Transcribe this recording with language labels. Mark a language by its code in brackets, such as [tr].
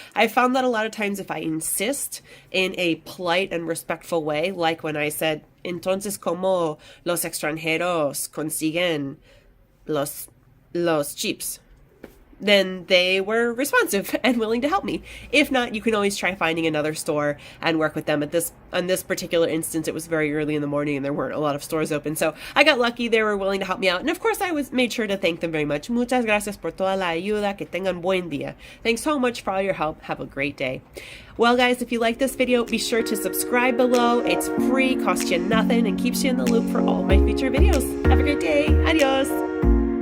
[en] I found that a lot of times if I insist in a polite and respectful way, like when I said, [es] entonces, ¿cómo los extranjeros consiguen los chips? [en] Then they were responsive and willing to help me. If not, you can always try finding another store and work with them. On this particular instance, it was very early in the morning and there weren't a lot of stores open. So I got lucky. They were willing to help me out. And of course, I made sure to thank them very much. [es] Muchas gracias por toda la ayuda. Que tengan buen día. [en] Thanks so much for all your help. Have a great day. Well, guys, if you like this video, be sure to subscribe below. It's free, costs you nothing, and keeps you in the loop for all my future videos. Have a great day. Adios.